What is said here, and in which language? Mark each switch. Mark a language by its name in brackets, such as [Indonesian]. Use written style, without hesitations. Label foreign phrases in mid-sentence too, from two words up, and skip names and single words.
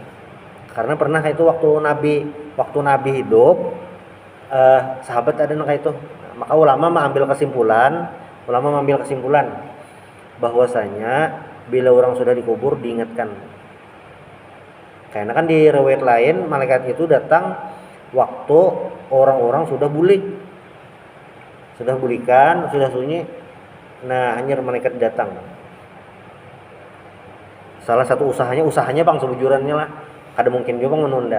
[Indonesian] Karena pernah itu waktu Nabi hidup sahabat ada yang kayak itu. Maka ulama mengambil kesimpulan bahwasanya bila orang sudah dikubur diingatkan. Karena kan di riwayat lain malaikat itu datang waktu orang-orang sudah bulik. [Banjar] Sudah bulikan, sudah sunyi. Nah, hanya malaikat datang. Salah satu usahanya bang sebujurannya lah. Kada mungkin juga menunda.